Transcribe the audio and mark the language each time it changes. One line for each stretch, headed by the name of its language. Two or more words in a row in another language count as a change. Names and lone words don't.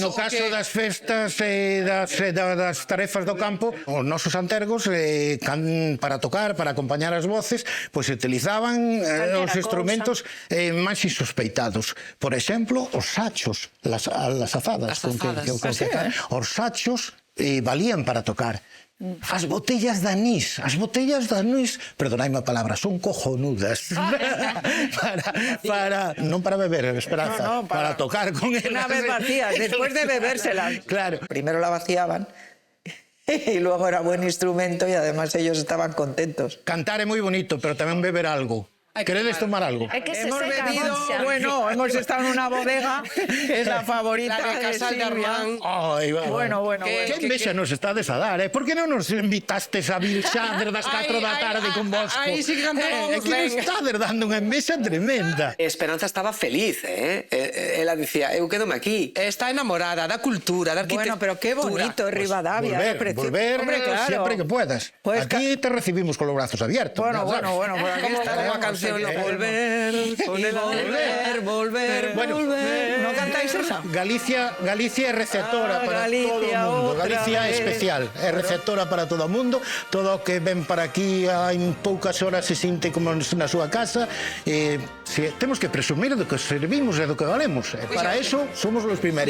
Galician: no caso das festas e das tarefas do campo, os nosos antergos para tocar, para acompañar as voces, pois utilizaban os instrumentos máis insospeitados. Por exemplo, os sachos, as azadas. Os sachos valían para tocar. As botellas de anís, perdonadme a palabra, son cojonudas. Non para beber, Esperanza, para tocar con elas.
Spanish: Una vez vacías, después de bebérselas. Claro. Primero la vaciaban y luego era buen instrumento y además ellos estaban contentos.
Galician: Cantar é moi bonito, pero tamén beber algo. ¿Queredes tomar algo?
Spanish: Hemos bebido, bueno, hemos estado en una bodega que es la favorita de Casal de Armán. Bueno.
Galician: Que envexa nos estades a dar, Por que non nos invitastes a Vilxander das 4 da tarde con Bosco? Aí sí que cantábamos que nos estades dando unha envexa tremenda. Esperanza estaba feliz, Ela dicía, eu quédome aquí. Está enamorada da cultura, da arquitectura.
Spanish: Bueno, pero qué bonito es Rivadavia. Volver siempre que puedas. Aquí te recibimos con los brazos abiertos. Bueno, por aquí está la canción. Volver. ¿No cantáis esa?
Galician: Galicia é receptora para todo o mundo. Galicia é especial, é receptora para todo o mundo. Todo o que ven para aquí en poucas horas se sinte como na súa casa. Temos que presumir do que servimos e do que valemos. Para eso somos os primeiros.